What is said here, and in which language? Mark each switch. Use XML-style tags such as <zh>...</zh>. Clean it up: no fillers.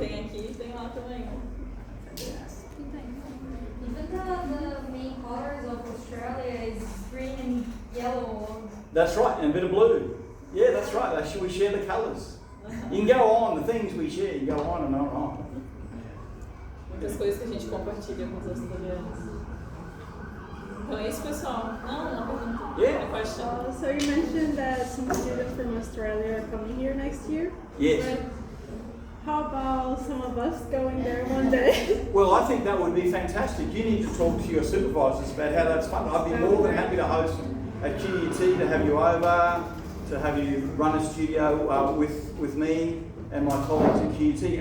<pt>Tem aqui, tem lá também.</pt> <en>Even the main colors of Australia is green and yellow. That's right, and a bit of blue. Yeah, that's right. We share the colours. You can go on, the things we share, you go on and on and on.</en> <pt>Muitas coisas que a gente compartilha com os australianos. Então é isso, pessoal. Não, uma pergunta.</pt> <en>Yeah. A question. So you mentioned that some students from Australia are coming here next year. Yes. But how about some of us going there one day? Well, I think that would be fantastic. You need to talk to your supervisors about how that's fun. I'd be more than happy to host a QUT, to have you over, to have you run a studio with me and my colleagues at QUT.</en>